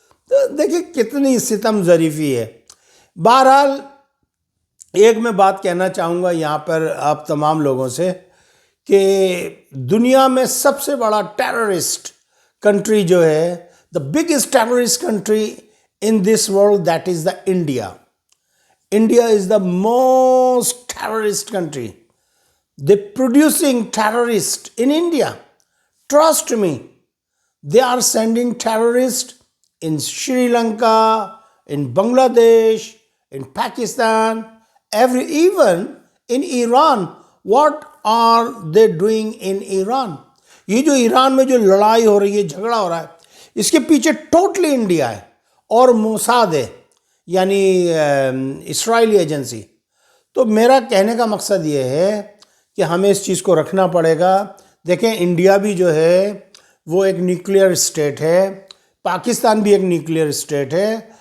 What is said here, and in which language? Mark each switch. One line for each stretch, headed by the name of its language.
Urdu: تو دیکھیں کتنی ستم ظریفی ہے. بہرحال ایک میں بات کہنا چاہوں گا یہاں پر آپ تمام لوگوں سے کہ دنیا میں سب سے بڑا ٹیررسٹ کنٹری جو ہے،
English: The biggest terrorist country in this world, that is the India. India is the most terrorist country. They're producing terrorists in India. Trust me, they are sending terrorists in Sri Lanka, in Bangladesh, in Pakistan, even in Iran. What are they doing in Iran?
Urdu: یہ جو ایران میں جو لڑائی ہو رہی ہے، جھگڑا ہو رہا ہے، اس کے پیچھے ٹوٹلی انڈیا ہے اور موساد ہے، یعنی اسرائیلی ایجنسی. تو میرا کہنے کا مقصد یہ ہے کہ ہمیں اس چیز کو رکھنا پڑے گا. دیکھیں انڈیا بھی جو ہے وہ ایک نیوکلیئر اسٹیٹ ہے، پاکستان بھی ایک نیوکلیئر اسٹیٹ ہے.